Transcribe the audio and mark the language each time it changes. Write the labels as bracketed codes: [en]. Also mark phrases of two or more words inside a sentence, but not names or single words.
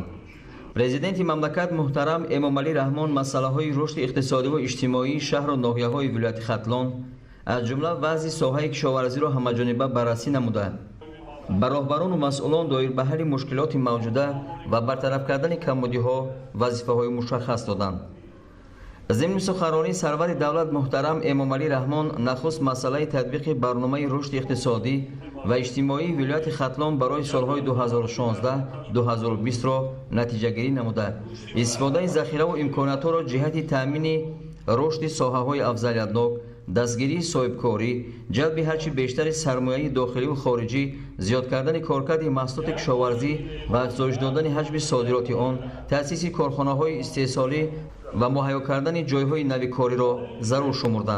[tg] президенти мамлакат муҳтарам Эмомалӣ Раҳмон масъалаҳои рушди иқтисодиву иҷтимоии шаҳру ноҳияҳои вилояти Хатлон аз ҷумла вазъи соҳаи кишоварзиро ҳамаҷониба баррасӣ намуда, ба роҳбарону масъулон доир ба ҳалли мушкилоти мавҷуда ва бартараф кардани камбудиҳо вазифаҳои мушаххас доданд. ضمن سخنرانی سرور دولت محترم امامعلی رحمان نخست مسئله تطبیق برنامه رشد اقتصادی و اجتماعی ولایت ختلان برای سالهای 2016-2020 را نتیجه گیری نموده استفاده ذخیره و امکانات را جهت تامین رشد ساحه‌های افضلیتناک، دستگیری صاحبکاری، جلب هرچی بیشتر سرمایه داخلی و خارجی، زیاد کردن کارکرد محصولات کشاورزی و افزایش دادن حجم صادرات آن، تأسیس کارخانه‌های استحصالی و مهیا کردن جایهای نوی کاری را ضرور شمردند.